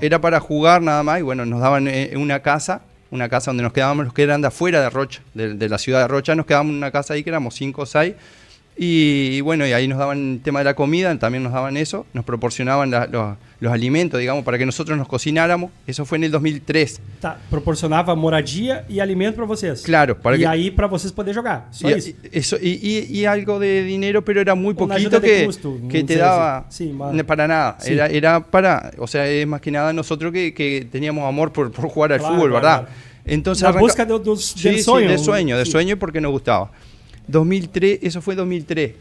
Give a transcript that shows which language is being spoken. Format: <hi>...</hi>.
<es>Era para jugar nada más, y bueno, nos daban una casa donde nos quedábamos los que eran de afuera de Rocha, de la ciudad de Rocha, nos quedábamos en una casa ahí que éramos 5 o 6, y bueno, y ahí nos daban el tema de la comida, también nos daban eso, nos proporcionaban los alimentos, digamos, para que nosotros nos cocináramos. Eso fue en el 2003.</es> <pt>Proporcionava moradia y alimento para vocês.</pt> <es>Claro.</es> <pt>Ahí para vocês poder jogar. Só isso.</pt> <es>Y algo de dinero, pero era muy poquito que te daba para nada. Sí. Era para, o sea, es más que nada nosotros que teníamos amor por jugar al fútbol, ¿verdad? Entonces la busca del sueño. Del sueño porque nos gustaba. 2003, eso fue 2003.</es>